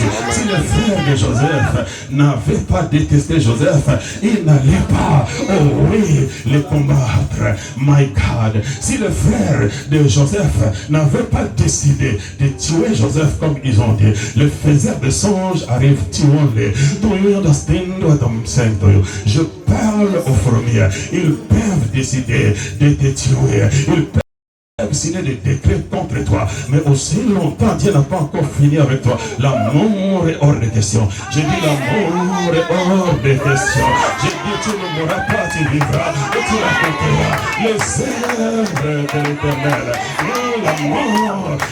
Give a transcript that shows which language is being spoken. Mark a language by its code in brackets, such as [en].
[fr] Si les frères de Joseph n'avaient pas détesté Joseph, ils n'allaient pas, oh oui, les combattre. [en] My God, [fr] si les frères de Joseph n'avaient pas décidé de tuer Joseph comme ils ont dit, les faiseurs de songes arrivent, tuons-les. [en] Do you understand what I'm saying to you? [fr] Je parle aux fourmis. Ils peuvent décider de te tuer. Ils peuvent signer des décrets contre toi. Mais aussi longtemps, Dieu n'a pas encore fini avec toi. L'amour est hors de question. J'ai dit l'amour est hors de question. J'ai dit tu ne mourras pas, tu vivras et tu raconteras les œuvres de l'Éternel. L'amour.